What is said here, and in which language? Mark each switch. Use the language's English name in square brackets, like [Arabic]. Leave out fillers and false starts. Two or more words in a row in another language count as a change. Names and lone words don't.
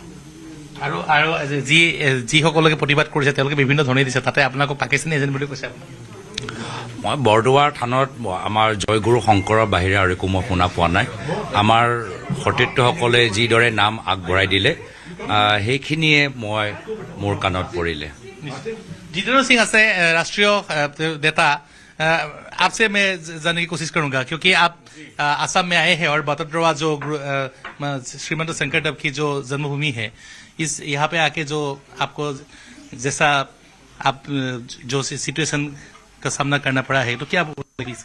[Assamese] আৰু যিসকলকে প্ৰতিবাদ কৰিছে তেওঁলোকে বিভিন্ন ধৰণে দিছে, তাতে আপোনালোকক পাকিস্তানী এজেণ্ট বুলি কৈছে। মই বৰদোৱাৰ থানত আমাৰ জয়গুৰু শংকৰৰ বাহিৰে আৰু একো মই শুনা পোৱা নাই। আমাৰ সতীৰ্থসকলে যিদৰে নাম আগবঢ়াই দিলে সেইখিনিয়ে মোৰ কাণত পৰিলে। [Hindi] जितेंद्र सिंह আছে राष्ट्रीय नेता, आपसे मैं जानने की कोशिश करूंगा क्योंकि आप असम में आए हैं और बतद्रवा जो श्रीमंत शंकरदेव की जो जन्मभूमि है, इस यहाँ पे आके जो आपको जैसा आप जो सिचुएशन का सामना करना पड़ा है, तो क्या इसके